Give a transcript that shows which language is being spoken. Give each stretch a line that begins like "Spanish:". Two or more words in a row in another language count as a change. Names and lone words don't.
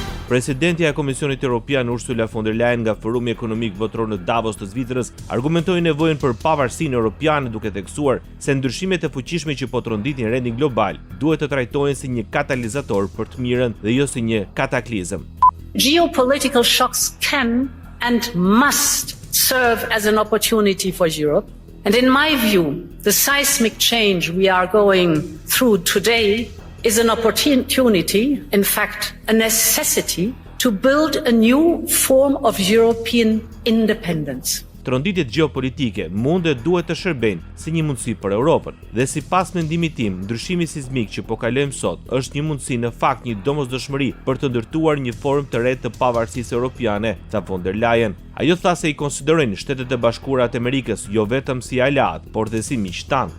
Albanian: Presidentja e Komisionit Evropian Ursula von der Leyen nga Forumi Ekonomik Botror në Davos të Zvicrës argumentoi nevojën për pavarësinë europiane duke theksuar se ndryshimet e fuqishme që po tronditin rendin global duhet të trajtohen si një katalizator për të mirën dhe jo si një kataklizëm.
English: Geopolitical shocks can and must serve as an opportunity for Europe. And in my view, the seismic change we are going through today is an opportunity, in fact, a necessity to build a new form of European independence.
Albanian: Tronditjet gjeopolitike mund dhe duhet të shërbejnë si një mundësi për Europën, dhe sipas mendimit tim, ndryshimi sismik që po kalojmë sot është një mundësi në fakt një domosdoshmëri për të ndërtuar një formë të re të pavarësisë europiane, tha von der Leyen. Ajo tha se i konsiderojnë Shtetet e Bashkuara të Amerikës jo vetëm si aleat, por dhe si miq tanë.